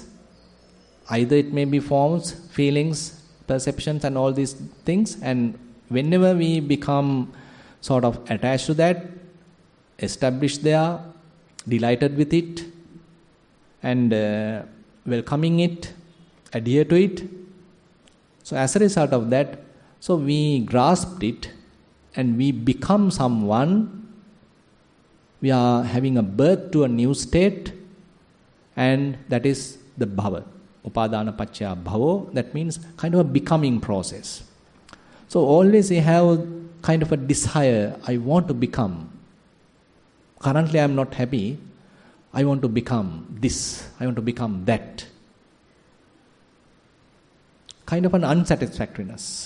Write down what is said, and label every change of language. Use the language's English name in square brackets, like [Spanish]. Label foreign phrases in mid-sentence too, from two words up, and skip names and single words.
[English] Either it may be forms, feelings, perceptions and all these things, and whenever we become sort of attached to that, established there, delighted with it, and welcoming it, adhere to it. So as a result of that, so we grasped it and we become someone. We are having a birth to a new state, and that is the bhava. [Pali] Upadana paccaya bhavo, [English] that means kind of a becoming process. So always we have kind of a desire, I want to become. Currently I am not happy, I want to become this, I want to become that. Kind of an unsatisfactoriness.